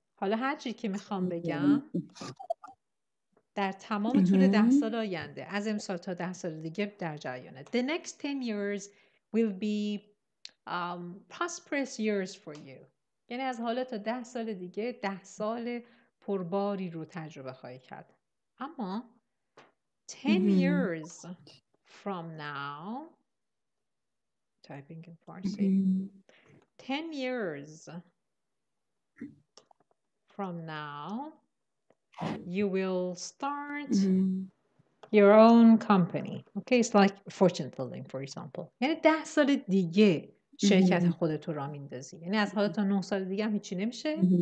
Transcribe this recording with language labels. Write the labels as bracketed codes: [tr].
[fa] حالا هر چی که میخوام بگم در تمام طول 10 سال آینده، از امسال تا 10 سال دیگه در جریانه. [en] The next 10 years will be prosperous years for you. [fa] یعنی از حالا تا 10 سال دیگه 10 سال پرباری رو تجربه خواهی کرد. اما [en] 10 years from now, typing in Farsi, 10 years from now, you will start your own company. Okay, it's like fortune telling, for example. [fa] یعنی 10 سال دیگه شرکت خودت رو راه میندازی. یعنی از حالا تا 9 سال دیگه هم هیچی نمیشه.